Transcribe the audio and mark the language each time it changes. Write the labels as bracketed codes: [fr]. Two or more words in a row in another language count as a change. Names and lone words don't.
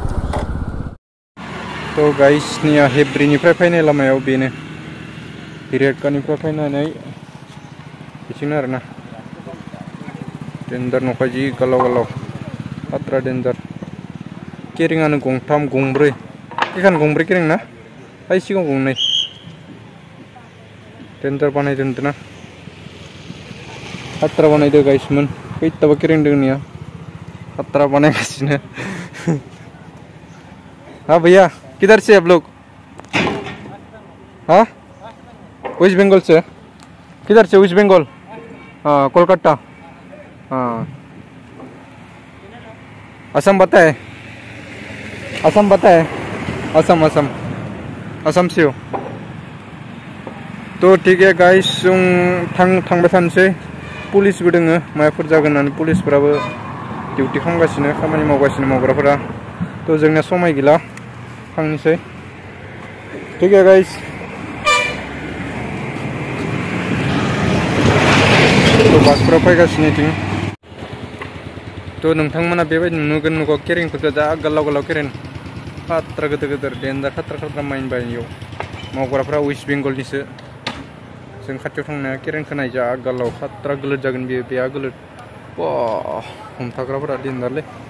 [brx] थ' गाइसनिया हेब्रिनिफ्राय फैनाय लामायाव बेनो हिरेकानिफ्राय फैनानै बिथिंनो आरोना डेन्जार न'खा जि गोलाव गोलाव खात्रा डेन्जार केरिंआनो गंथाम गंब्रै एखान गंब्रै केरिं ना ओइ सिगां गंनै डेन्जार बानायदों ना खात्रा बानायदो गाइसमोन खैथाबा केरिं दोंनिया खात्रा बनागासिनो [hi] हाँ भैया किधर से आप लोग हाँ वेस्ट बंगाल से किधर से वेस्ट बंगाल हाँ कोलकाता हाँ असम पता है असम असम से हो तो ठीक है [brx] गाइस जों थांबाय थानोसै पुलिसबो दोङो माबाफोर जागोन होननानै पुलिसफोराबो डिउटि खालामगासिनो खामानि मावगासिनो मावग्राफोरा तो जोंनिया समाय गैला थांनोसै [hi] ठीक है [brx] गाइस तो बासफोरा फैगासिनो इथिं तो नोंथांमोना बेबायदि नुगोन नुगौ केरिंफोरखौ जा गोलाव गोलाव केरिं खात्रा गोदोर गोदोर डेन्जार खात्रा माइन बायनियाव मावग्राफोरा वेस्ट बेंगलनिसो जों खाथियाव थांनाया केरिंखौ नाय जा गोलाव खात्रा गोलोद जागोन बेयो बेहा गोलोद हमथाग्राफोरा डेन्जारलै